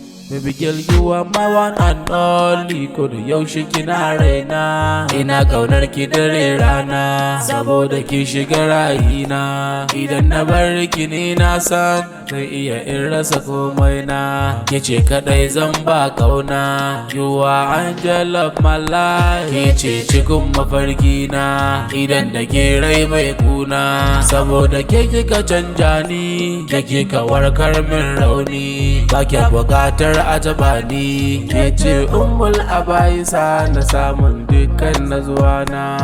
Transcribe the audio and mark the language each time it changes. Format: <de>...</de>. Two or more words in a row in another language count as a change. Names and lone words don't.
<en>Baby girl, you are my one and only.</en> <ha>Ko da yaushe kina raina. Ina kaunar ki dare rana. Saboda ki shiga rayina. Idan na bar ki ni na san zan iya in rasa komai na. Ke ce kaɗai zan ba kauna.</ha> <en>You are angel of my life.</en> <ha>Ke ce cikin mafarki na, idan da ke rai bai kuna. Saboda ke kika canja ni, ke kika warkar min rauni. Ba kya buƙatar a taɓa ni. Ke ce ummul abaisa na samun dukkan nazuwa na.</ha>